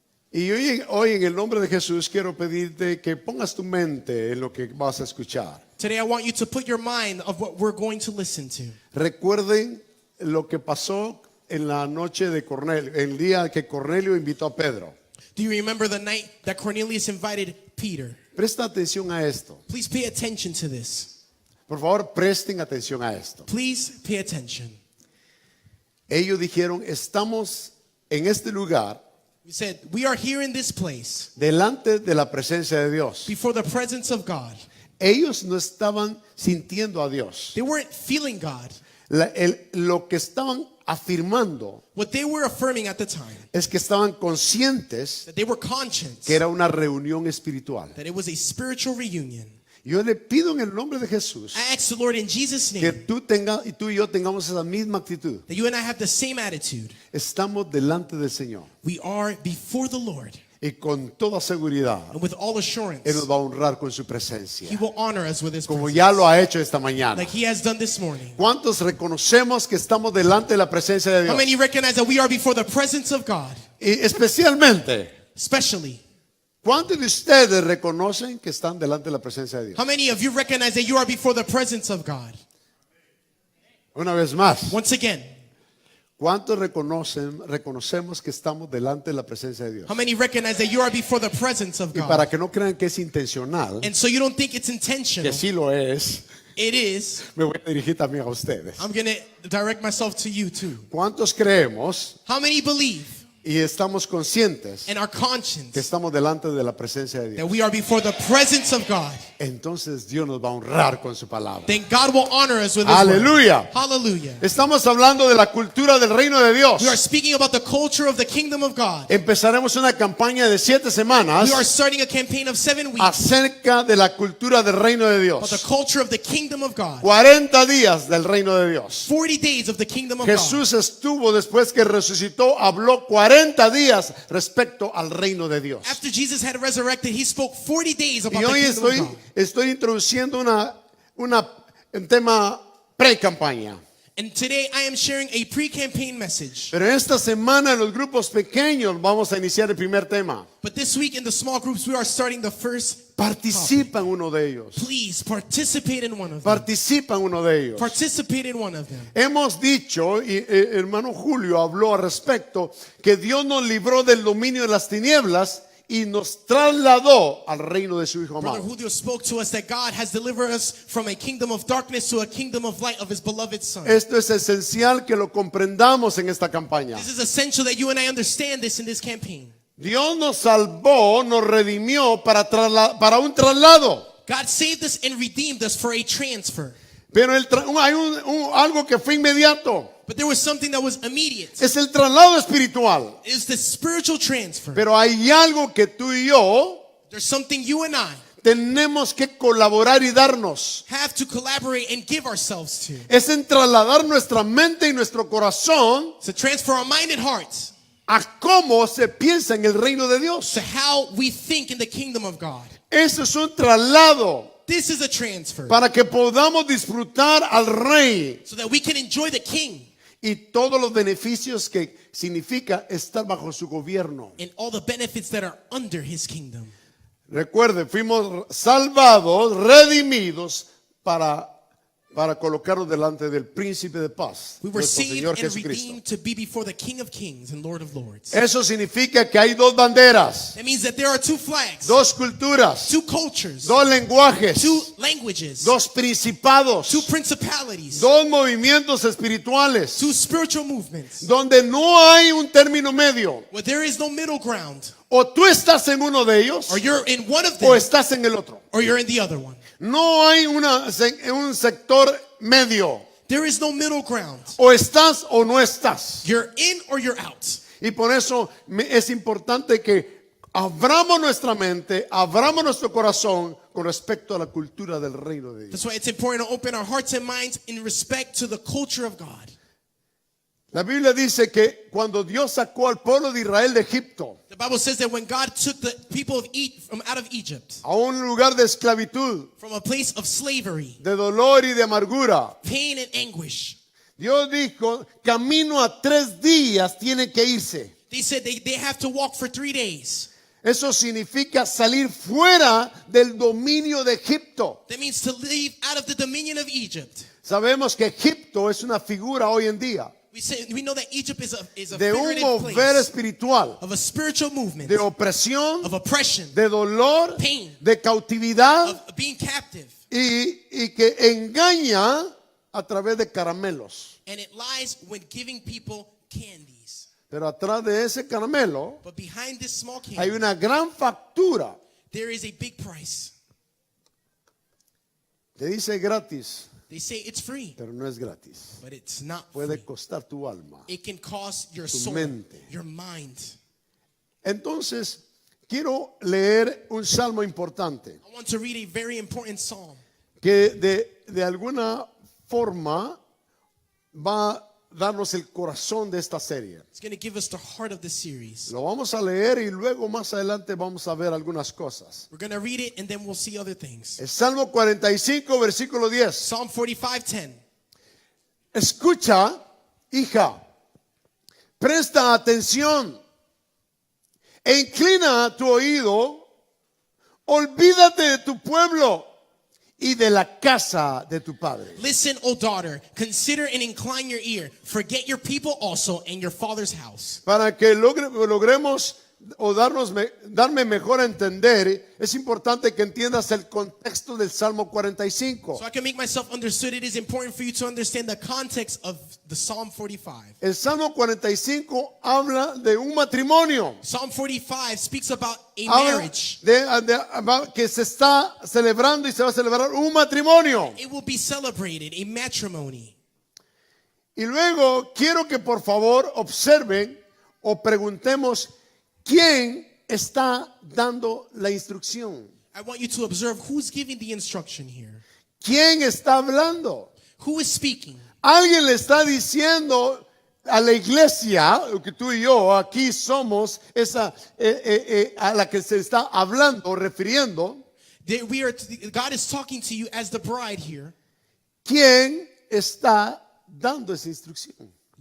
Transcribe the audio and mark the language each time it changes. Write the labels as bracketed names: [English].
[Spanish] Y hoy en el nombre de Jesús quiero pedirte que pongas tu mente en lo que vas a escuchar. [English] Today I want you to put your mind of what we're going to listen to. [Spanish] Recuerden lo que pasó en la noche de Cornelio, el día que Cornelio invitó a Pedro. [English] Do you remember the night that Cornelius invited Peter? [Spanish] Presta atención a esto. [English] Please pay attention to this. [Spanish] Por favor, presten atención a esto. [English] Please pay attention. [Spanish] Ellos dijeron, estamos en este lugar [English] We said, we are here in this place [Spanish] delante de la presencia de Dios. [English] before the presence of God. [Spanish] Ellos no estaban sintiendo a Dios. [English] They weren't feeling God. [Spanish] Lo que estaban afirmando [English] What they were affirming at the time, [Spanish] es que estaban conscientes [English] that they were conscious [Spanish] que era una reunión espiritual. [English] that it was a spiritual reunion. [Spanish] Yo le pido en el nombre de Jesús [English] I ask the Lord in Jesus' [Spanish] que [English] name [Spanish] tú y yo tengamos esa misma actitud. [English] that you and I have the same attitude. [Spanish] Estamos delante del Señor [English] We are before the Lord, [Spanish] y con toda seguridad [English] and with all assurance, [Spanish] Él nos va a honrar con su presencia, [English] He will honor us with His [Spanish] como [English] presence, [Spanish] ya lo ha hecho esta mañana. [English] like He has done this morning. [Spanish] ¿Cuántos reconocemos que estamos delante de la presencia de [English] How [Spanish] Dios? [English] many recognize that we are before the presence of God? [Spanish] Y especialmente, [English] Especially, [Spanish] ¿cuántos de ustedes reconocen que están delante de la presencia de Dios? [English] how many of you recognize that you are before the presence of God? [Spanish] Una vez más, [English] Once again, [Spanish] ¿cuántos reconocemos que estamos delante de la presencia de Dios? [English] how many recognize that you are before the presence of [Spanish] Y [English] God? [Spanish] para que no crean que es intencional, [English] And so you don't think it's [Spanish] que [English] intentional. [Spanish] sí lo es, [English] It is. [Spanish] me voy a dirigir también a ustedes. [English] I'm going to direct myself to you too. [Spanish] ¿Cuántos creemos [English] How many believe [Spanish] y estamos conscientes [English] and are [Spanish] que [English] conscious [Spanish] estamos delante de la presencia de [English] that [Spanish] Dios? [English] we are before the presence of God? [Spanish] Entonces Dios nos va a honrar con su palabra. [English] Then God will honor us with His word. [Spanish] Aleluya. [English] Hallelujah. [Spanish] Estamos hablando de la cultura del reino de Dios. [English] We are speaking about the culture of the kingdom of God. [Spanish] Empezaremos una campaña de 7 semanas [English] We are starting a campaign of 7 weeks [Spanish] acerca de la cultura del reino de [English] about the [Spanish] Dios. [English] culture of the kingdom of God. [Spanish] 40 días del reino de Dios. [English] 40 days of the kingdom of God. [Spanish] Jesús estuvo después que resucitó, habló 40 días respecto al reino de Dios. [English] After Jesus had resurrected, He spoke 40 days about [Spanish] Y [English] the [Spanish] hoy [English] kingdom of God. [Spanish] estoy introduciendo un tema pre-campaña. [English] And today I am sharing a pre-campaign message. [Spanish] Pero esta semana en los grupos pequeños vamos a iniciar el primer tema. [English] But this week in the small groups, we are starting the first topic. [Spanish] Participa en uno de ellos. [English] Please participate in one of them. [Spanish] Participa en uno de ellos. [English] Participate in one of them. [Spanish] Hemos dicho, y hermano Julio habló al respecto, que Dios nos libró del dominio de las tinieblas y nos trasladó al reino de su Hijo [English] Brother [Spanish] amado. [English] Julio spoke to us that God has delivered us from a kingdom of darkness to a kingdom of light of His beloved Son. [Spanish] Esto es esencial que lo comprendamos en esta campaña. [English] This is essential that you and I understand this in this campaign. [Spanish] Dios nos salvó, nos redimió para un traslado. [English] God saved us and redeemed us for a transfer. [Spanish] Pero hay algo que fue inmediato. [English] But there was something that was immediate. [Spanish] Es el traslado espiritual. [English] It's the spiritual transfer. [Spanish] Pero hay algo que tú y yo [English] There's something you and I [Spanish] tenemos que colaborar y darnos. [English] have to collaborate and give ourselves to. [Spanish] Es en trasladar nuestra mente y nuestro corazón [English] To transfer our mind and hearts [Spanish] a cómo se piensa en el reino de Dios. [English] to how we think in the kingdom of God. [Spanish] Eso es un traslado [English] This is a transfer [Spanish] para que podamos disfrutar al rey [English] so that we can enjoy the king [Spanish] y todos los beneficios que significa estar bajo su gobierno. [English] and all the benefits that are under his kingdom. [Spanish] Recuerde, fuimos salvados, redimidos para colocarnos delante del príncipe de paz, [English] We were [Spanish] nuestro [English] saved [Spanish] Señor [English] and [Spanish] Jesucristo. [English] redeemed to be before the King of Kings and Lord of Lords. [Spanish] Eso significa que hay dos banderas, [English] That means that there are two flags, [Spanish] dos culturas, [English] two cultures, [Spanish] dos lenguajes, [English] two languages, [Spanish] dos principados, [English] two principalities, [Spanish] dos movimientos espirituales, [English] two spiritual movements, [Spanish] donde no hay un término medio. [English] where there is no middle ground. [Spanish] O tú estás en uno de ellos [English] Or you're in one of [Spanish] o [English] them, [Spanish] estás en el otro. [English] or you're in the other one. [Spanish] No hay un sector medio. [English] There is no middle ground. [Spanish] O estás o no estás. [English] You're in or you're out. [Spanish] Y por eso es importante que abramos nuestra mente, abramos nuestro corazón con respecto a la cultura del reino de Dios. [English] That's why it's important to open our hearts and minds in respect to the culture of God. [Spanish] La Biblia dice que cuando Dios sacó al pueblo de Israel de Egipto, [English] The Bible says that when God took the people from out of Egypt, [Spanish] a un lugar de esclavitud, [English] from a place of slavery, [Spanish] de dolor y de amargura, [English] pain and anguish, [Spanish] Dios dijo, camino a 3 días tiene que irse. [English] they said they have to walk for 3 days. [Spanish] Eso significa salir fuera del dominio de Egipto. [English] That means to leave out of the dominion of Egypt. [Spanish] Sabemos que Egipto es una figura hoy en día [English] We know that Egypt is a [Spanish] de un [English] figurative [Spanish] mover [English] place [Spanish] espiritual, [English] of a spiritual movement, [Spanish] de opresión, [English] of oppression, [Spanish] de dolor, [English] pain, [Spanish] de cautividad [English] of being captive. [Spanish] y que engaña a través de caramelos. [English] And it lies when giving people candies. [Spanish] Pero atrás de ese caramelo [English] But behind this small [Spanish] hay [English] candy, [Spanish] una gran factura. [English] there is a big price. [Spanish] Te dice gratis, [English] They say it's free, [Spanish] pero no es gratis. [English] but it's not [Spanish] Puede [English] free. [Spanish] costar tu alma. [English] It can cost your [Spanish] Tu [English] soul, [Spanish] mente. [English] your mind. [Spanish] Entonces, quiero leer un salmo importante [English] I want to read a very important psalm [Spanish] que de alguna forma va a darnos el corazón de esta serie. [English] It's going to give us the heart of the series. [Spanish] Lo vamos a leer y luego más adelante vamos a ver algunas cosas. [English] We're going to read it and then we'll see other things. [Spanish] El Salmo 45, versículo 10. [English] Psalm 45:10. [Spanish] Escucha, hija, presta atención e inclina tu oído, olvídate de tu pueblo y de la casa de tu padre. [English] Listen, O daughter, consider and incline your ear. Forget your people also and your father's house. [Spanish] Para que logremos o darme mejor a entender, es importante que entiendas el contexto del Salmo 45. [English] So I can make myself understood. It is important for you to understand the context of the Psalm 45. [Spanish] El Salmo 45 habla de un matrimonio. [English] Psalm 45 speaks about a [Spanish] Habla [English] marriage. [Spanish] que se está celebrando y se va a celebrar un matrimonio. [English] It will be celebrated, a matrimony. [Spanish] Y luego quiero que por favor observen o preguntemos quién está dando la instrucción. [English] I want you to observe who's giving the instruction here. [Spanish] ¿Quién está hablando? [English] Who is speaking? [Spanish] Alguien le está diciendo a la iglesia, que tú y yo aquí somos esa a la que se está hablando o refiriendo. [English] God is talking to you as the bride here. [Spanish] ¿Quién está dando esa instrucción?